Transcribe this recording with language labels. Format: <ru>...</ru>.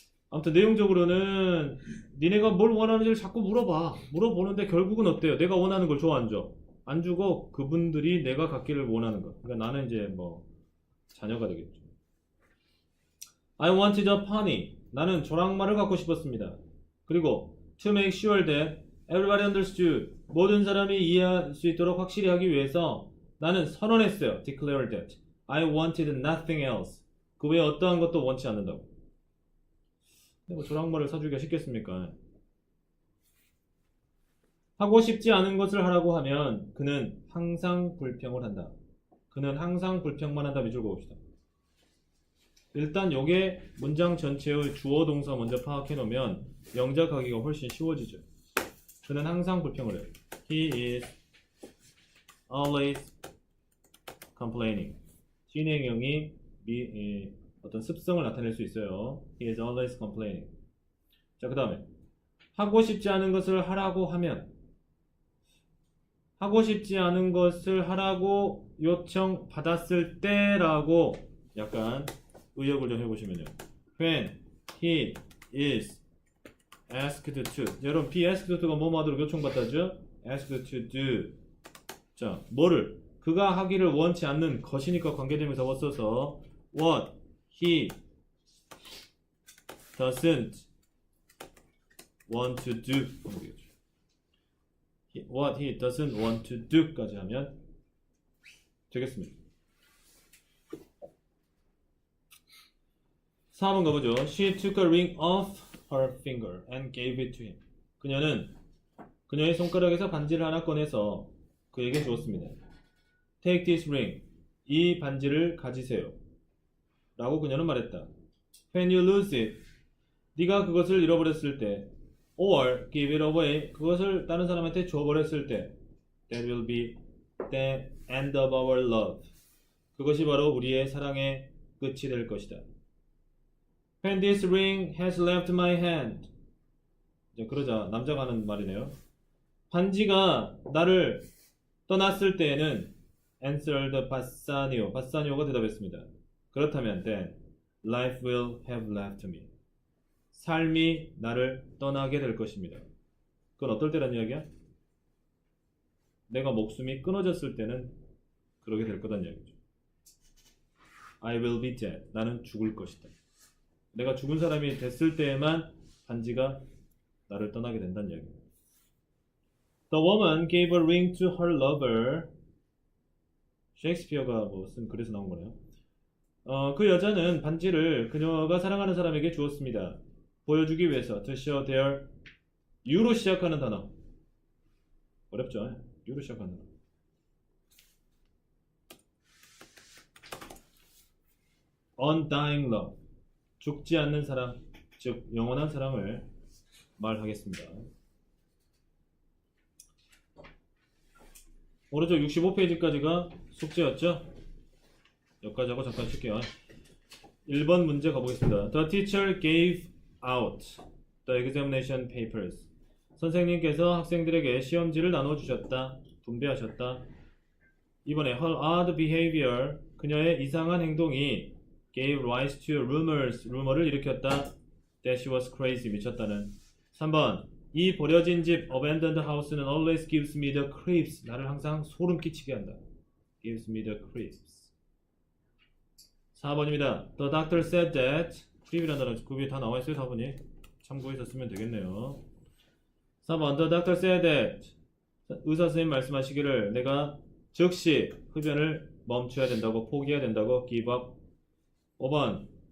<ko>아무튼 내용적으로는 니네가 뭘 원하는지를 자꾸 물어보는데 결국은 어때요? 내가 원하는 걸 줘 안 줘? 안 주고 그분들이 내가 갖기를 원하는 것. 그러니까 나는 이제 뭐 자녀가 되겠죠.</ko> <en>I wanted a pony.</en> <ko>나는 조랑말을 갖고 싶었습니다. 그리고</ko> <en>to make sure that everybody understood.</en> <ko>모든 사람이 이해할 수 있도록 확실히 하기 위해서 나는 선언했어요.</ko> <en>declared that. I wanted nothing else.</en> <ko>그 외에 어떠한 것도 원치 않는다고. 뭐 조랑말을 사주기가 쉽겠습니까? 하고 싶지 않은 것을 하라고 하면 그는 항상 불평을 한다. 그는 항상 불평만 한다. 밑줄 그읍시다. 일단 요게 문장 전체의 주어 동사 먼저 파악해 놓으면 영작하기가 훨씬 쉬워지죠. 그는 항상 불평을 해요.</ko> <en>He is always complaining.</en> <ko>진행형이 어떤 습성을 나타낼 수 있어요.</ko> <en>He is always complaining.</en> <ko>자, 그 다음에 하고 싶지 않은 것을 하라고 하면 하고 싶지 않은 것을 하라고 요청받았을 때라고 약간 의역을 좀 해보시면요.</ko> <en>When he is asked to.</en> <ko>여러분 be asked to가 뭐뭐 하도록 요청받다죠?</ko> <en>asked to do. 자, 뭐를?</en> <ko>그가 하기를 원치 않는 것이니까 관계대명사 써서</ko> <en>what he doesn't want to do</en> <ko>하면 되겠죠.</ko> <en>What he doesn't want to do까지 하면 되겠습니다.</en> <ko>4번 가보죠.</ko> <en>She took a ring off her finger and gave it to him.</en> <ko>그녀는 그녀의 손가락에서 반지를 하나 꺼내서 그에게 주었습니다.</ko> <en>Take this ring.</en> <ko>이 반지를 가지세요. 라고 그녀는 말했다.</ko> <en>When you lose it.</en> <ko>네가 그것을 잃어버렸을 때</ko> <en>or give it away.</en> <ko>그것을 다른 사람한테 줘버렸을 때</ko> <en>that will be the end of our love.</en> <ko>그것이 바로 우리의 사랑의 끝이 될 것이다.</ko> <en>When this ring has left my hand.</en> <ko>이제 그러자 남자가 하는 말이네요. 반지가 나를 떠났을 때에는</ko> <en>answered Bassanio.</en> <ko>바사니오가 대답했습니다. 그렇다면</ko> <en>then life will have left me.</en> <ko>삶이 나를 떠나게 될 것입니다. 그건 어떨 때란 이야기야? 내가 목숨이 끊어졌을 때는 그러게 될 거란 이야기죠.</ko> <en>I will be dead.</en> <ko>나는 죽을 것이다. 내가 죽은 사람이 됐을 때에만 반지가 나를 떠나게 된다는 이야기입니다.</ko> <en>The woman gave a ring to her lover.</en> <ko>셰익스피어가 쓴 글에서 나온 거네요. 그 여자는 반지를 그녀가 사랑하는 사람에게 주었습니다. 보여주기 위해서</ko> <en>to show their</en> <ko>U로 시작하는 단어. 어렵죠? U로 시작하는 단어.</ko> <en>Undying love.</en> <ko>죽지 않는 사랑, 즉 영원한 사랑을 말하겠습니다. 오른쪽 65페이지까지가 숙제였죠? 여기까지 하고 잠깐 쉴게요. 1번 문제 가보겠습니다.</ko> <en>The teacher gave out the examination papers.</en> <ko>선생님께서 학생들에게 시험지를 나눠주셨다. 분배하셨다.</ko> <en>이번에 her odd behavior.</en> <ko>그녀의 이상한 행동이</ko> <en>gave rise to rumors.</en> <ko>루머를 일으켰다.</ko> <en>That she was crazy.</en> <ko>미쳤다는. 3번. 이 버려진 집</ko> <en>abandoned house는 always gives me the creeps.</en> <ko>나를 항상 소름 끼치게 한다.</ko> <en>Gives me the creeps. 4번입니다. The doctor said that.</en> <ko>creep이라는 단어 그 위에 다 나와 있어요. 4번이. 참고해서 쓰면 되겠네요. 4번.</ko> <en>The doctor said that.</en> <ko>의사 선생님 말씀하시기를 내가 즉시 흡연을 멈춰야 된다고 포기해야 된다고 give up. 5번.</ko>